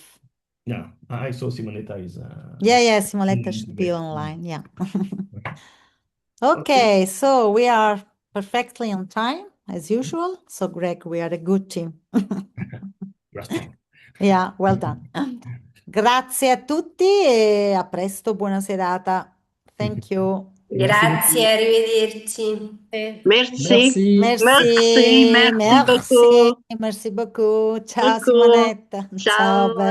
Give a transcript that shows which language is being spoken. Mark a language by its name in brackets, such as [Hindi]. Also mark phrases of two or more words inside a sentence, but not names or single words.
[English] Yeah, I saw Simonetta is. Simonetta should be online. Yeah. Okay, so we are perfectly on time as usual. So, Greg, we are a good team. We're strong. Yeah, well done. [Italian] Grazie a tutti e a presto, buona serata. [English] Thank you. [Italian] Grazie, arrivederci. [French] Merci. Merci. Merci beaucoup. Merci beaucoup. [Italian] Ciao Simonetta. Ciao.